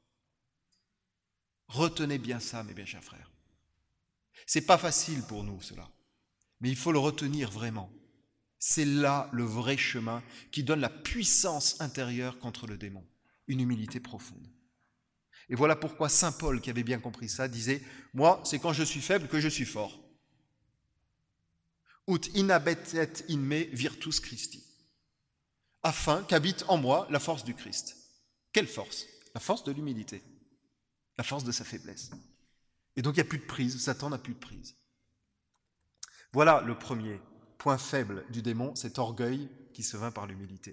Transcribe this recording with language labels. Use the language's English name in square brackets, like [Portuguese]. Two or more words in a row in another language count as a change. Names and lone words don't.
[French] Retenez bien ça, mes bien chers frères. C'est pas facile pour nous, cela. Mais il faut le retenir vraiment. C'est là le vrai chemin qui donne la puissance intérieure contre le démon. Une humilité profonde. Et voilà pourquoi saint Paul, qui avait bien compris ça, disait « Moi, c'est quand je suis faible que je suis fort. [Latin] Ut inabetet in me virtus Christi. [French] Afin qu'habite en moi la force du Christ. » Quelle force? La force de l'humilité. La force de sa faiblesse. Et donc il n'y a plus de prise, Satan n'a plus de prise. Voilà le premier point faible du démon, cet orgueil qui se vainc par l'humilité.